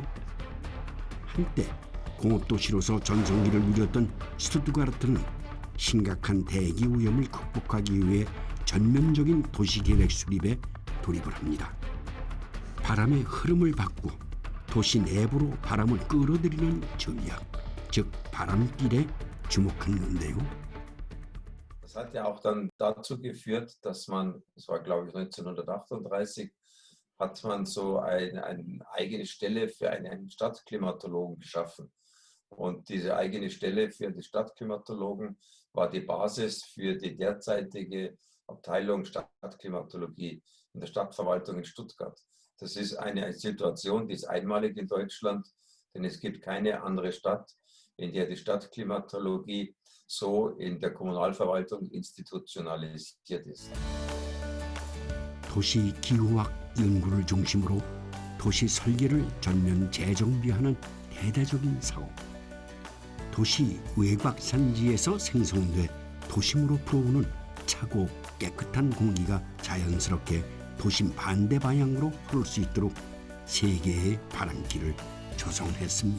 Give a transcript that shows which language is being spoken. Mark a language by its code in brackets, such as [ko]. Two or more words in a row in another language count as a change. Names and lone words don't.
[ko] 한때 공업도시로서 전성기를 누렸던 슈투트가르트는 심각한 대기 오염을 극복하기 위해 전면적인 도시계획 수립에 돌입을 합니다. 바람의 흐름을 바꾸어 도시 내부로 바람을 끌어들이는 전략, 즉 바람길에 주목한 건데요. [de] Das hat ja auch dann dazu geführt, dass man, das war glaube ich 1938, hat man so eine eigene Stelle für einen Stadtklimatologen geschaffen. Und diese eigene Stelle für die Stadtklimatologen war die Basis für die derzeitige Abteilung Stadtklimatologie in der Stadtverwaltung in Stuttgart. Das ist eine Situation, die ist einmalig in Deutschland, denn es gibt keine andere Stadt, in der die Stadtklimatologie so in der Kommunalverwaltung institutionalisiert ist. [ko] 도시 기후학 연구를 중심으로 도시 설계를 전면 재정비하는 대대적인 사업. 도시 외곽 산지에서 생성돼 도심으로 불어오는 차고 깨끗한 공기가 자연스럽게 도심 반대 방향으로 흐를 수 있도록 3개의 바람길을 조성했습니다.